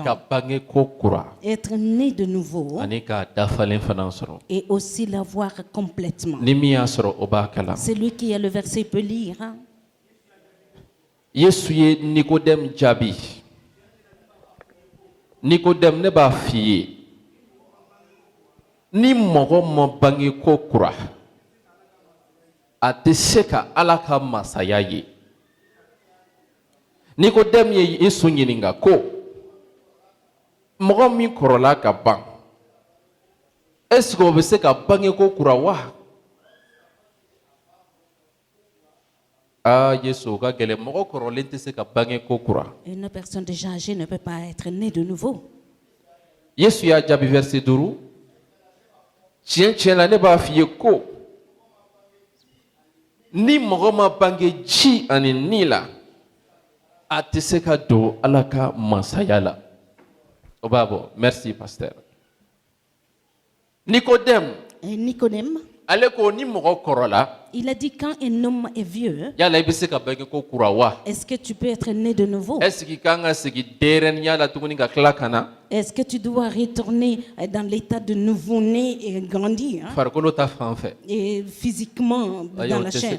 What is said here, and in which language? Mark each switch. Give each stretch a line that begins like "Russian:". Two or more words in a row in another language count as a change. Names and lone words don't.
French: Être né de nouveau et aussi l'avoir complètement. Celui qui a le verset peut lire.
Bambara: Nicodème ne b'a fié ni mogo ma bange ko kura a tɛ se ka Ala ka masaya ye. Nicodème ye Yesu ɲininka ko mɔgɔ min kɔrɔla ka ban
French: est-ce que
Bambara: o bɛ se ka bange ko kura wa? Yesu ka gɛlɛn mɔgɔ kɔrɔlen tɛ se ka bange ko kura.
French: Une personne déjà âgée ne peut pas être née de nouveau.
Bambara: Yesu y'a jaabi verset 5. Tiɲɛ tiɲɛ la ne b'a f'i ye ko ni mɔgɔ ma bange ji ani ni la a tɛ se ka don Ala ka masaya la. O b'a bɔ.
French: Merci pasteur. Nicodème.
Bambara: Ale ko ni mɔgɔ kɔrɔla.
French: Il a dit quand un homme est vieux, est-ce que tu peux être né de nouveau? Est-ce que tu dois retourner dans l'état de nouveau-né et grandir et physiquement dans la chair?